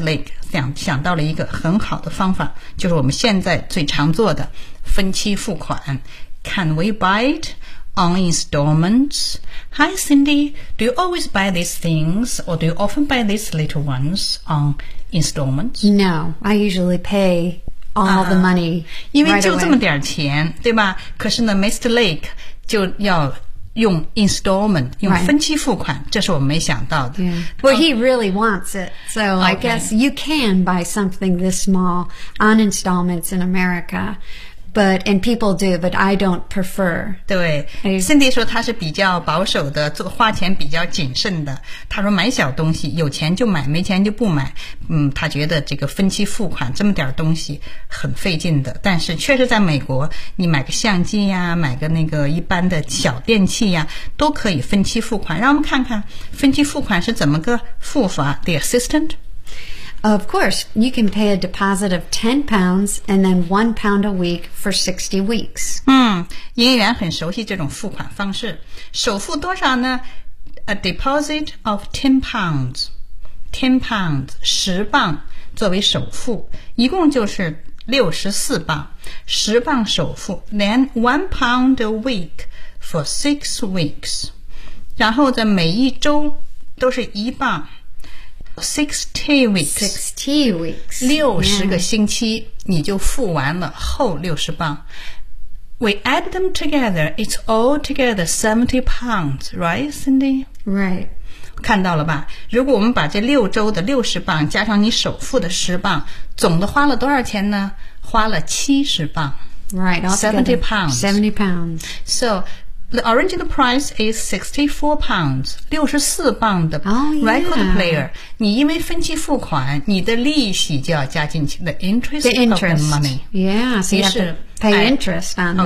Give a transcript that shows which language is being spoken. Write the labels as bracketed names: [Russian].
[Chinese] Lake 想到了一个很好的方法，就是我们现在最常做的分期付款。 [English] Can we buy it on installments? Hi, Cindy. Do you always buy these things or do you often buy these little ones on installments? No, I usually pay all the money right away. [Chinese] 因为就这么点钱，对吧？可是呢 Mr. Lake 就要用 installment, 用分期付款，这是我没想到的。 [English] Well, he really wants it. So I guess you can buy something this small on installments in America. But, and people do, but I don't prefer. [Chinese] 对 ,Cindy 说他是比较保守的，做花钱比较谨慎的。他说买小东西，有钱就买，没钱就不买。他觉得这个分期付款这么点东西很费劲的。但是确实在美国，你买个相机呀，买个那个一般的小电器呀，都可以分期付款。让我们看看分期付款是怎么个付法 , [English] the assistant? Of course, you can pay a deposit of £10 and then £1 a week for 60 weeks. [Chinese] 营业员很熟悉这种付款方式。首付多少呢？ [English] A deposit of £10. [Chinese] £10, 10磅作为首付。一共就是64磅。10磅首付。 [English] Then £1 a week for 6 weeks. [Chinese] 然后在每一周都是一磅。 [English] 60 weeks. [Chinese] 60个星期、你就付完了后60磅。 [English] We add them together, it's all together £70, right, Cindy? Right. [Chinese] 看到了吧？如果我们把这六周的60磅加上你首付的10磅，总的花了多少钱呢？花了70磅。 [English] Right, £70. £70. So,The original price is £64, [Chinese] 64磅的 [English] record player. [Chinese] 你因为分期付款，你的利息就要加进去 [English] the interest of the money. Pay interest on that.